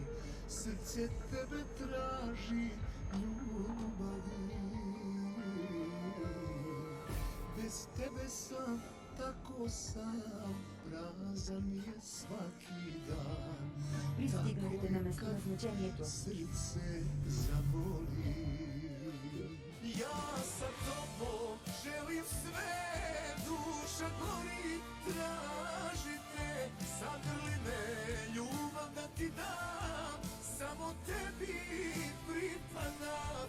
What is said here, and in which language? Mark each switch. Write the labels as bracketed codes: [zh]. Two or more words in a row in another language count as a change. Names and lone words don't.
[sr] Srce tebe traži ljubavi. Bez tebe sam tako sam, prazan je svaki dan. [bg] Пристигнахте на местоназначението. [sr] Srce zamoli. Ja sa tobom želim sve, duša gori, tražite, zagrli me, ljubav da ti dam, samo tebi pripadam.